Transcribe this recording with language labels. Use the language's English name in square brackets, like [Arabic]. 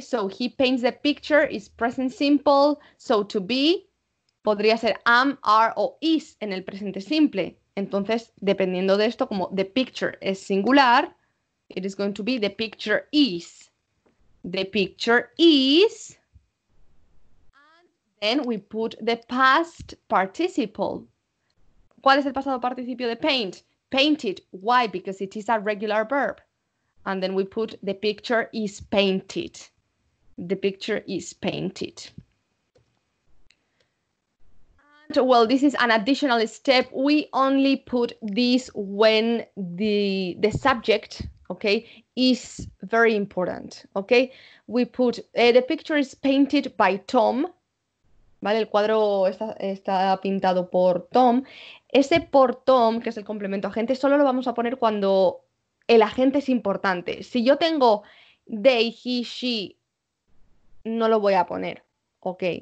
[English] So he paints the picture is present simple, so to be [Spanish] podría ser [English] am, are o is [Spanish] en el presente simple. Entonces, dependiendo de esto, como the picture es singular, [English] it is going to be the picture is. The picture is, and then we put the past participle. [Spanish] ¿Cuál es el pasado participio de paint? [English] Painted. Why? Because it is a regular verb. And then we put the picture is painted. The picture is painted. And, well, this is an additional step. We only put this when the subject, okay, is very important, okay? We put, the picture is painted by Tom. [Spanish] ¿Vale? El cuadro está pintado por Tom. Ese por Tom, que es el complemento agente, solo lo vamos a poner cuando el agente es importante. Si yo tengo they, he, she, no lo voy a poner, ¿ok?